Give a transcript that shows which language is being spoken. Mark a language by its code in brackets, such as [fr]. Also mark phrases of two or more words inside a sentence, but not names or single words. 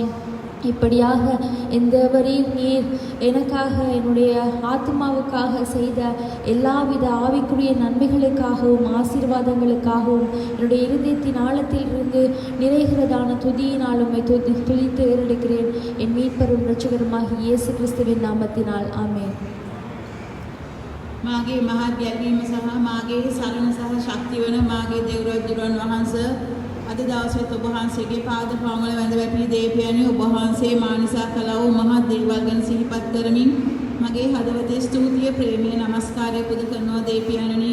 [ta] இப்படியாக இந்த வரியில் நீர் எனக்காக என்னுடைய ஆத்மாவுக்காக செய்த எல்லாவித ஆவிக்குரிய நன்மைகளுக்காகவும் ஆசீர்வாதங்களுக்காகவும் என்னுடைய இருதயத்தின் ஆழத்தில் இருந்து நிறைகிறதான துதியினாலும் துதித்து ஏறெடுக்கிறேன் என் மீட்பரும் இரட்சகருமாகிய இயேசு கிறிஸ்துவின் நாமத்தினால் ஆமென். [si] මාගේ මහත් ගැලවීම සහ මාගේ සරණ සහ ශක්තිය වන මාගේ දෙවියන් වහන්සේ අද දවසේ ඔබ වහන්සේගේ පාද පාමුල වැඳ වැටි දේපයණි ඔබ වහන්සේ මා නිසා කළා වූ මහත් දේවල් ගැන සිහිපත් කරමින් මගේ හදවතේ ස්තුතිය ප්‍රේමය නමස්කාරය පුද කරනවා දේපයණනි.